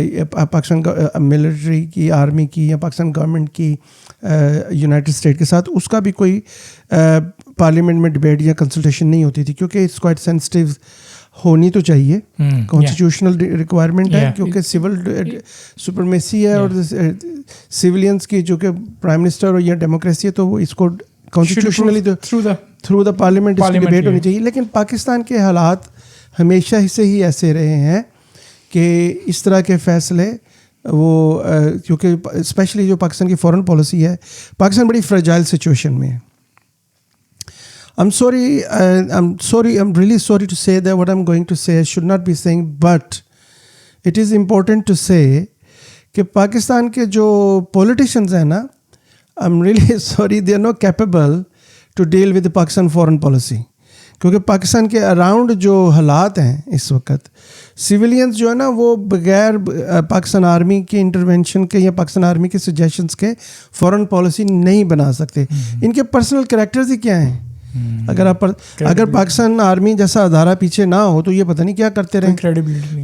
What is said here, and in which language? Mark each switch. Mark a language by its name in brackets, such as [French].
[Urdu] Pakistan military کی, army کی یا پاکستان گورنمنٹ کی یونائٹڈ اسٹیٹ کے ساتھ, اس کا بھی کوئی پارلیمنٹ میں ڈبیٹ یا کنسلٹیشن نہیں ہوتی تھی, کیونکہ [English] it's quite sensitive [Urdu] ہونی تو چاہیے, کانسٹیٹیوشنل ریکوائرمنٹ ہے, کیونکہ سول سپرمیسی ہے اور سویلینس کی جو کہ پرائم منسٹر یا ڈیموکریسی ہے, تو وہ اس کو کانسٹیٹیوشنلی تھرو دا پارلیمنٹ اس کی ڈبیٹ ہونی چاہیے. لیکن پاکستان کے حالات ہمیشہ سے ہی ایسے رہے ہیں کہ اس طرح کے فیصلے وہ کیونکہ اسپیشلی جو پاکستان کی فورن پالیسی ہے, پاکستان بڑی فریجائل سچویشن میں ہے. [English] I'm really sorry to say that what I'm going to say I should not be saying, but it is important to say [Urdu] کہ پاکستان کے جو پولیٹیشینز ہیں نا, [English] I'm really sorry they are not capable to deal with the Pakistan foreign policy. [Urdu] کیونکہ پاکستان کے around جو حالات ہیں اس وقت, سویلینز جو ہے نا وہ بغیر پاکستان آرمی کے انٹرونشن کے یا پاکستان آرمی کے سجیشنز کے فورن پالیسی نہیں بنا سکتے. ان کے پرسنل کریکٹرز ہی کیا ہیں؟ اگر پاکستان آرمی جیسا ادارہ پیچھے نہ ہو تو یہ پتہ نہیں کیا کرتے رہیں.